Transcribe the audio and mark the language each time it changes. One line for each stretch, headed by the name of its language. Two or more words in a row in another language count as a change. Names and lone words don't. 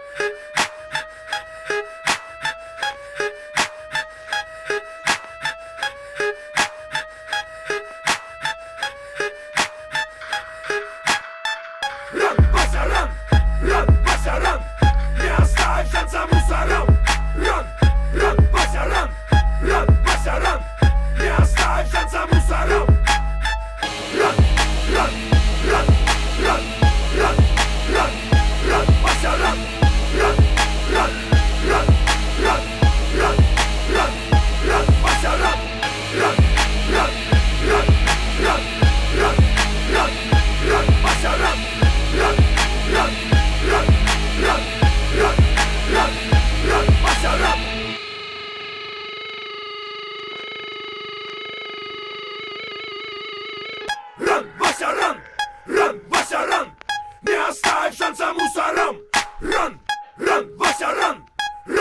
English: Run, Вася, run! Run, Вася, run!
Russian: Не оставь шанса мусорам!
English: Run, run, Вася, run! Run, Вася, run!
Russian: Не оставь шанса мусорам!
English: Run, run, run, run, run, run, run, Вася, run! Run, run, run, run, run, run, run, Вася, run! Run, run, run, run, run, run, run, Вася, run! Run, run, run, run, run, run, run, Вася, run! Run, Вася, run! Run, Вася, run!
Russian: Не оставь шанса мусорам!
English: Run, run, Вася, run!